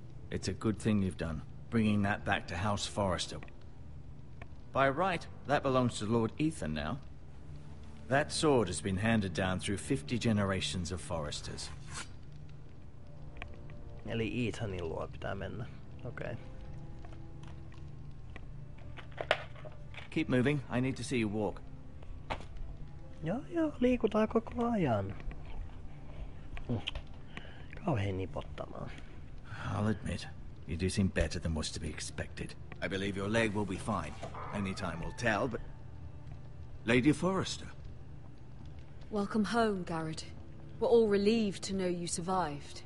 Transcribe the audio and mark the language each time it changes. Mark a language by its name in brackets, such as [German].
[English] It's a good thing you've done, bringing that back to House Forrester. By right, that belongs to Lord Ethan now. That sword has been handed down through 50 generations of Forresters. [Finnish] Eli Ethanin luo pitää mennä. Okei. [English] Keep moving, I need to see you walk. [Finnish] Joo, liikutaan koko ajan. Kauhean nipottamaan. [English] I'll admit, you do seem better than was to be expected. I believe your leg will be fine. Only time will tell, but... Lady Forrester. Welcome home, Garrett. We're all relieved to know you survived.